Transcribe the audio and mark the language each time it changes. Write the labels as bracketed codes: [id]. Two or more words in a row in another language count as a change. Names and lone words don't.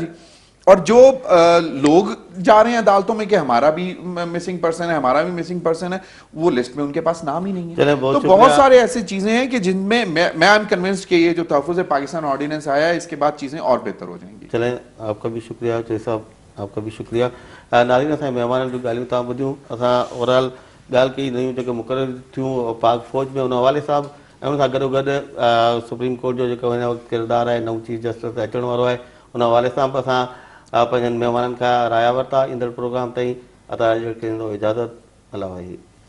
[ur] اور جو لوگ جا رہے ہیں عدالتوں میں کہ ہمارا بھی [en] missing person [ur] ہے، ہمارا بھی [en] missing person [ur] ہے، وہ لسٹ میں ان کے پاس نام ہی نہیں ہے. تو بہت سارے ایسی چیزیں ہیں کہ جن میں میں [en] am convinced [ur] کہ یہ جو تحفظ پاکستان آرڈیننس آیا ہے اس کے بعد چیزیں اور بہتر ہو جائیں گی. چلیں آپ کا بھی شکریہ چوہے صاحب، آپ کا بھی شکریہ. [sd] ناظرین اساں مہمان جو ॻाल्हियूं तव्हां ॿुधियूं، असां ओवरऑल ॻाल्हि कई नयूं जेके मुक़ररु थियूं पाक फ़ौज में उन हवाले सां ऐं उन सां गॾोगॾु सुप्रीम कोर्ट जो जेको हिन वक़्तु किरदारु आहे, नओं [en] Chief Justice [sd] अचण वारो आहे, उन हवाले सां बि असां पंहिंजनि महिमाननि खां राया वरिता. ईंदड़ प्रोग्राम ताईं अता इजाज़त, अला भाई.